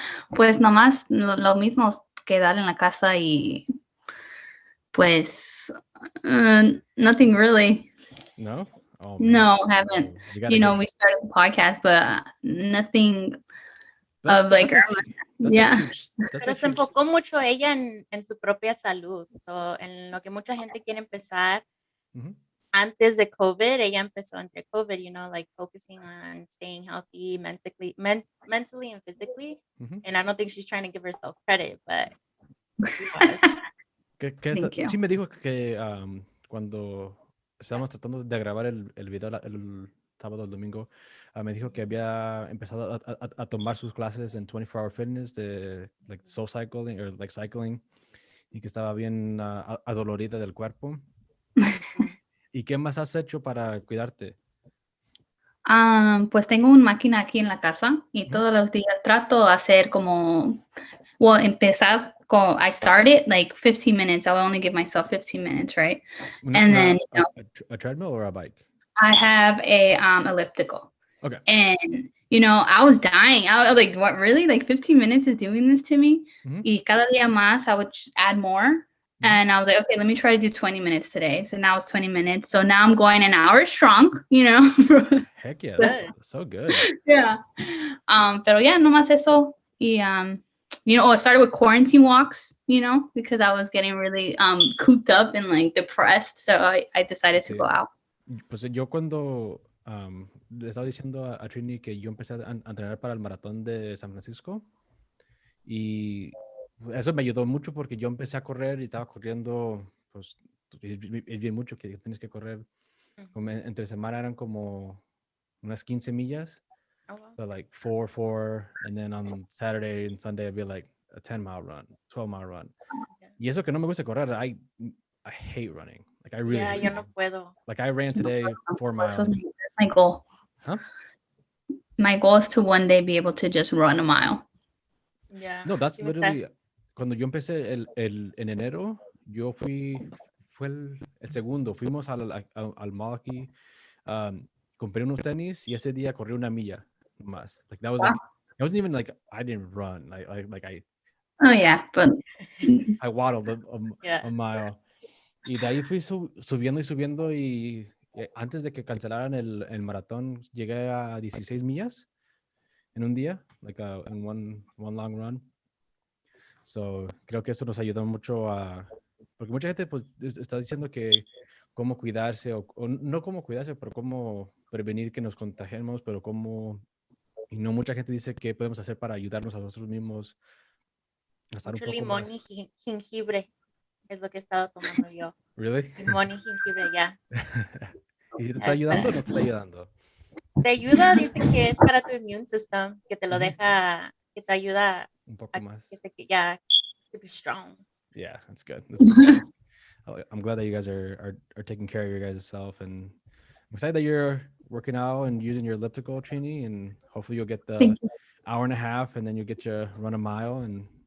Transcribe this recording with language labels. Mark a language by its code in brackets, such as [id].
[es] Pues nomás lo mismo, quedar en la casa y pues [en] nothing really. No? Oh, man. No, haven't. We started the podcast, but nothing of like, yeah. [es] Pero se enfocó mucho ella en su propia salud, en lo que mucha gente quiere empezar. Antes de COVID, ella empezó entre COVID, [en] like focusing on staying healthy mentally and physically. And I don't think she's trying to give herself credit, but [es] sí me dijo que cuando estábamos tratando de grabar el video el sábado o el domingo, me dijo que había empezado a tomar sus clases en 24-hour fitness de like soul cycling o like cycling y que estaba bien adolorida del cuerpo. ¿Y qué más has hecho para cuidarte? Pues tengo una máquina aquí en la casa y todos los días trato de hacer como, empezar [en] I started like 15 minutes. I will only give myself 15 minutes, right? And then a treadmill or a bike? I have a elliptical. Okay. And I was dying. I was like, what, really? Like 15 minutes is doing this to me? [es] Y cada día más [en] I would just add more. And I was like, okay, let me try to do 20 minutes today. So now it's 20 minutes. So now I'm going an hour strong, Heck yeah, that's so good. [es] Yeah. Pero yeah, no más eso. [en] Y, I started with quarantine walks, because I was getting really cooped up and like depressed. So I decided to go out. [es] Pues yo cuando le estaba diciendo a Triny que yo empecé a entrenar para el maratón de San Francisco y eso me ayudó mucho porque yo empecé a correr y estaba corriendo, pues es bien mucho que tienes que correr. Entre semana eran como unas 15 millas. [en] Oh, wow. So like 4, and then on Saturday and Sunday it'd be like a 10-mile run, 12-mile run. Yeah. [es] Y eso que no me gusta correr, [en] I hate running. Like I really hate [es] yo no puedo. [en] Like I ran today 4 miles. That's my goal. Huh? My goal is to one day be able to just run a mile. Yeah. [es] No, [en] that's literally [es] cuando yo empecé en enero, fue el segundo. Fuimos al mall aquí, compré unos tenis y ese día corrí 1 milla más. [en] Like that was like it wasn't even like I didn't run. Like I. Oh yeah, but I waddled a mile. [es] Y de ahí fui subiendo y subiendo y antes de que cancelaran el maratón llegué a 16 millas en un día, [en] like in one long run. [es] So creo que eso nos ayudó mucho porque mucha gente pues está diciendo que cómo cuidarse o no cómo cuidarse, pero cómo prevenir que nos contagiemos, pero y no mucha gente dice qué podemos hacer para ayudarnos a nosotros mismos a estar mucho un poco limón más. y jengibre es lo que he estado tomando yo. [en] Really? [es] Limón y jengibre, ya. ¿Y si te está ayudando o no te está ayudando? Te ayuda, dicen que es para tu immune system, que te lo deja, que te ayuda un poco más. [en] To be strong. Yeah, that's good. I'm glad that you guys are taking care of your guys' self, and I'm excited that you're working out and using your elliptical, Trini, and hopefully you'll get the hour and a half, and then you get your run a mile, and